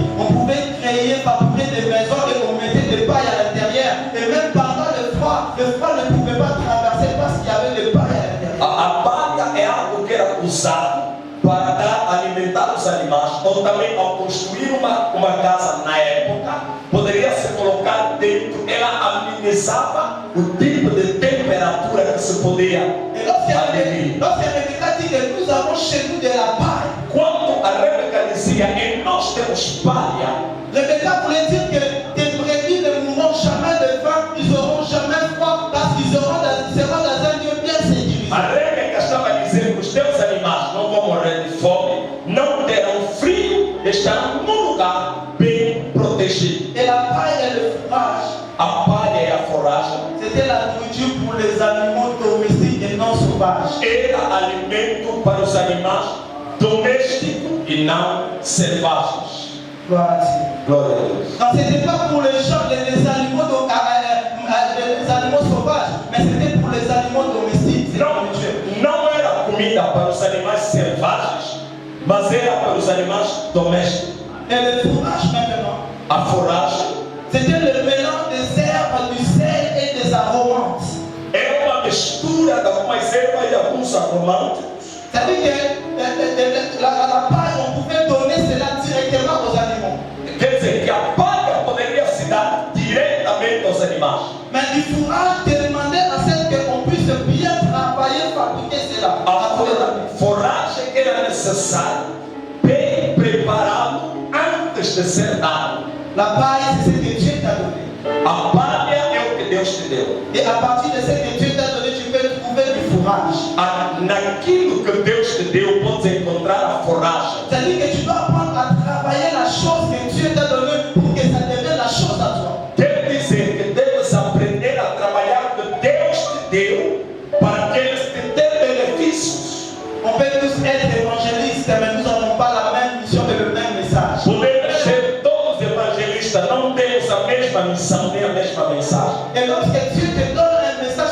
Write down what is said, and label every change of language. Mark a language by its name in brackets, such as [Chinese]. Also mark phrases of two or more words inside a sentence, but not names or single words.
[French] On pouvait créer, fabriquer des maisons et on mettait des pailles à l'intérieur. Et même pendant le froid ne pouvait pas traverser parce qu'il y avait des pailles à l'intérieur. [Portuguese] A palha é algo que era usado para alimentar os animais, ou também ao construir uma casa na época, poderia se colocar dentro, ela amenizava o tipo de temperatura que se podia [French] Et lorsqu'il [Portuguese] aderir. [French] Rebecca dit que nous avons chez nous de la paille, [Portuguese] Quando a Rebeca dizia, e nós temos palha, [French] Rebecca voulait dire que tes brebis ne mourront jamais de faim, ils n'auront jamais froid parce qu'ils seront dans un lieu bien sécurisé. [Portuguese] a Rebeca estava dizendo que os teus animais não vão morrer de fome, não terão frio, estarão num lugar bem protegido. [French] Et la paille et le fourrage, [Portuguese] A palha e a forragem [French] c'était la nourriture pour les animaux domestiques et non sauvages. [Portuguese] era alimento para os animais domésticos e não selvagens. [French] Gloire à Dieu. [Portuguese] Glória a Deus. [French] Donc c'était pas pour les gens, les animaux sauvages, mais c'était pour les animaux domestiques. C'est la nourriture. [Portuguese] Não era comida para os animais selvagens, mas era para os animais domésticos. [French] Et le fourrage maintenant, [Portuguese] A forragem [French] c'était le mélange des herbes, du sel et des aromantes. [Portuguese] é uma mistura de algumas ervas e alguns aromáticos. [French] C'est-à-dire que la paille, on pouvait donner cela directement aux animaux. [Portuguese] Quer dizer que a palha poderia se dar diretamente aos animais. [French] Mais du fourrage demandait à celle qu'on puisse bien travailler, fabriquer cela. [Portuguese] A forragem era necessário, bem preparado antes de ser dado. [French] La paille, c'est ce que Dieu t'a donné. [Portuguese] A palha é o que Deus te deu. [French] Et à partir de ce que Dieu t'a donné, tu peux trouver du fourrage. [Portuguese] Naquilo que Deus te deu, podes encontrar a forragem. [French] C'est-à-dire que tu dois apprendre à travailler la chose que Dieu t'a donnée pour que ça devienne la chose à toi. [Portuguese] Quer dizer que deves aprender a trabalhar o que Deus te deu para que eles te dêem benefícios. [French] On peut tous être évangélistes, mais nous n'avons pas la même mission et le même message. [Portuguese] Podemos ser todos evangelistas, não temos a mesma missão nem a mesma mensagem. [French] Et lorsque Dieu te donne un